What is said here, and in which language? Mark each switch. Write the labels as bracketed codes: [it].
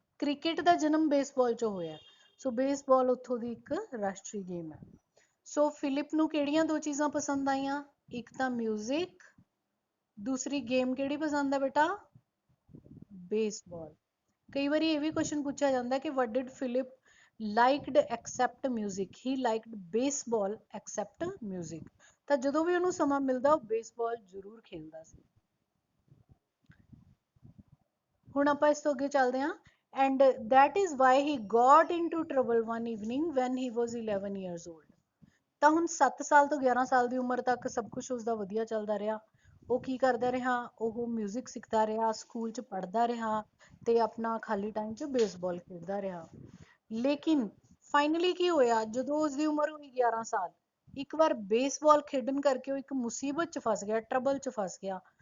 [pa] Cricket ਦਾ ਜਨਮ baseball 'ਚੋਂ ਹੋਇਆ। ਸੋ ਬੇਸਬਾਲ ਉੱਥੋਂ ਦੀ ਇੱਕ ਰਾਸ਼ਟਰੀ ਗੇਮ ਹੈ। ਸੋ ਫਿਲਿਪ ਨੂੰ ਕਿਹੜੀਆਂ ਦੋ ਚੀਜ਼ਾਂ ਪਸੰਦ ਆਈਆਂ? ਇੱਕ ਤਾਂ ਮਿਊਜ਼ਿਕ, ਦੂਸਰੀ ਗੇਮ ਕਿਹੜੀ ਪਸੰਦ ਹੈ ਬੇਟਾ? ਬੇਸਬਾਲ। ਕਈ ਵਾਰੀ ਇਹ ਵੀ ਕੁਐਸਚਨ ਪੁੱਛਿਆ ਜਾਂਦਾ ਕਿ [en] what did Philip liked except music? He liked baseball except music. [pa] ਤਾਂ ਜਦੋਂ ਵੀ ਉਹਨੂੰ ਸਮਾਂ ਮਿਲਦਾ ਉਹ ਬੇਸਬਾਲ ਜ਼ਰੂਰ ਖੇਡਦਾ ਸੀ। ਹੁਣ ਆਪਾਂ ਇਸ ਤੋਂ ਅੱਗੇ ਚੱਲਦੇ ਹਾਂ। [en] And that is why he got into trouble one evening when he was 11 years old. [pa] ਤਾਂ ਹੁਣ 7 ਸਾਲ ਤੋਂ 11 ਸਾਲ ਦੀ ਉਮਰ ਤੱਕ ਸਭ ਕੁਝ ਉਸਦਾ ਵਧੀਆ ਚੱਲਦਾ ਰਿਹਾ। ਉਹ ਕੀ ਕਰਦਾ ਰਿਹਾ? ਉਹ ਮਿਊਜ਼ਿਕ ਸਿੱਖਦਾ ਰਿਹਾ, ਸਕੂਲ 'ਚ ਪੜ੍ਹਦਾ ਰਿਹਾ ਤੇ ਆਪਣਾ ਖਾਲੀ ਟਾਈਮ 'ਚ ਬੇਸਬਾਲ ਖੇਡਦਾ ਰਿਹਾ। ਲੇਕਿਨ ਫਾਈਨਲੀ ਕੀ ਹੋਇਆ? ਜਦੋਂ ਉਸਦੀ ਉਮਰ ਹੋਈ 11 ਸਾਲ, ਇੱਕ ਵਾਰ ਬੇਸਬਾਲ ਖੇਡਣ ਕਰਕੇ ਉਹ ਇੱਕ ਮੁਸੀਬਤ 'ਚ ਫਸ ਗਿਆ, ਟਰਬਲ 'ਚ ਫਸ ਗਿਆ।